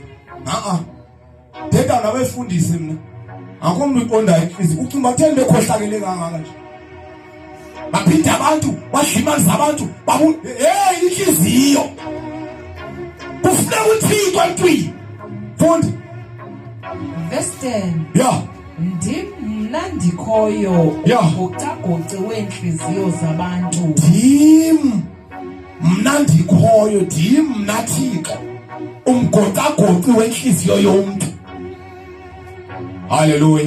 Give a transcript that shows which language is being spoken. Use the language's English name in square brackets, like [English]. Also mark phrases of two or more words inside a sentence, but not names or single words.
[Xhosa] Thetha nabefundisi mina. Akho umuntu uyiqondayo inhliziyo. Ucinga batheni bekhohlakele kangaka nje. Baphinda abantu badlimaza abantu inhliziyo kufuneka uThixo antwini. Funda. Verse 10. Yeah. Ndim mna ndikhoyo ugocagoci weenhliziyo zabantu. Ndim mna ndikhoyo. Ndim mna Thixo umgocagoci wenhliziyo yomuntu. Hallelujah.